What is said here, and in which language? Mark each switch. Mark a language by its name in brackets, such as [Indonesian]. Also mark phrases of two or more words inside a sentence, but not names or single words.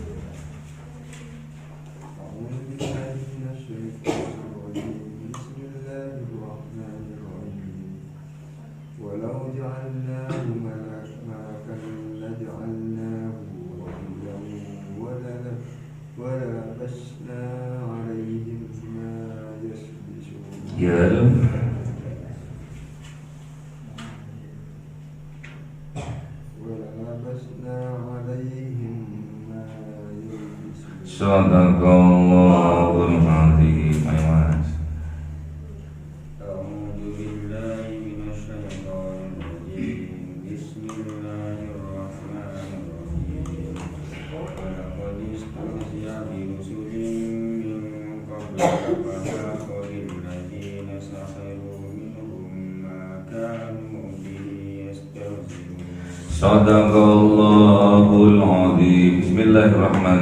[Arabic] ولو جعلناه ملكا لجعلناه رجلا ولبسنا عليهم ما يلبسون. صدق الله العظيم. [Javanese] Ayo mas. [Arabic] أعوذ بالله من الشيطان الرجيم. بسم الله الرحمن الرحيم. ولقد استهزئ برسل من قبلك فحاق بالذين سخروا منهم ما كانوا به يستهزئون. صدق الله العظيم.